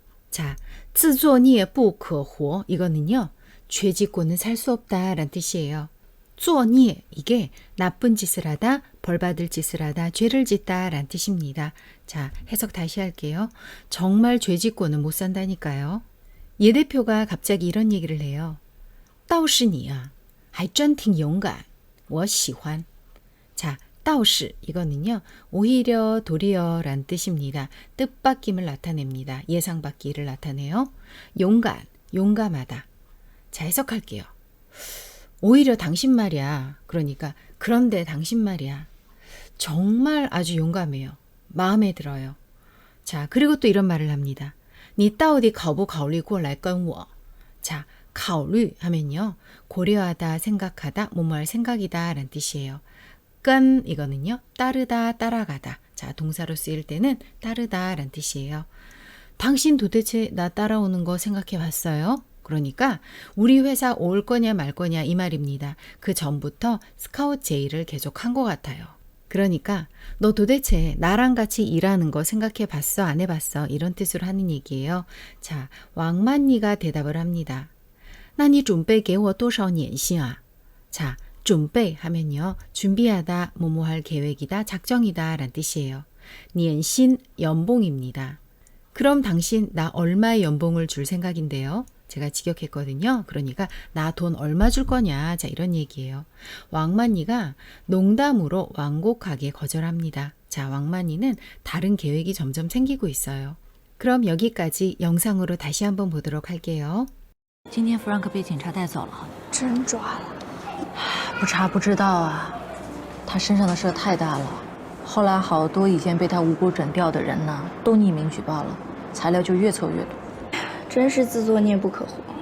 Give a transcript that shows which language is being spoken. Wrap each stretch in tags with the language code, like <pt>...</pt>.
<ko>자,</ko> <zh>自作孽不可活</zh> <ko>이거는요. 죄 짓고는 살 수 없다 라는 뜻이에요.</ko> <zh>作孽</zh> <ko>이게 나쁜 짓을 하다, 벌받을 짓을 하다, 죄를 짓다 라는 뜻입니다. 자, 해석 다시 할게요. 정말 죄 짓고는 못 산다니까요. 예 대표가 갑자기 이런 얘기를 해요.</ko> <zh>倒是你啊还真挺勇敢我喜欢 자, 倒是</zh> <ko>이거는요. 오히려 도리어 란 뜻입니다. 뜻바뀜을 나타냅니다. 예상받기를 나타내요. 용간, 용감하다. 자, 해석할게요. 오히려 당신 말이야. 그러니까 그런데 당신 말이야. 정말 아주 용감해요. 마음에 들어요. 자, 그리고 또 이런 말을 합니다.</ko> <zh>你到底考不考虑过来跟我 자, 考虑</zh> <ko>하면요. 고려하다, 생각하다, 뭐뭐 할 생각이다 라는 뜻이에요. 끈 이거는요. 따르다, 따라가다. 자, 동사로 쓰일 때는 따르다 라는 뜻이에요. 당신 도대체 나 따라오는 거 생각해 봤어요? 그러니까 우리 회사 올 거냐 말 거냐 이 말입니다. 그 전부터 스카우트 제의를 계속 한 것 같아요. 그러니까 너 도대체 나랑 같이 일하는 거 생각해 봤어? 안 해봤어? 이런 뜻으로 하는 얘기예요. 자, 왕만니가 대답을 합니다.</ko> <zh>那你准备给我多少年薪啊?</zh> <ko>자, 准备하면요. 준비하다, 뭐뭐 할 계획이다, 작정이다 라는 뜻이에요. 年薪, 연봉입니다. 그럼 당신 나 얼마의 연봉을 줄 생각인데요? 제가 직역했거든요. 그러니까 나 돈 얼마 줄 거냐. 자, 이런 얘기예요. 왕만니가 농담으로 완곡하게 거절합니다. 자, 왕만니는 다른 계획이 점점 생기고 있어요. 그럼 여기까지 영상으로 다시 한번 보도록 할게요.</ko> <zh>今天弗兰克被警察带走了，真抓了。不查不知道啊，他身上的事太大了。后来好多以前被他无辜整掉的人呢，都匿名举报了，材料就越凑越多。真是自作孽不可活。</zh>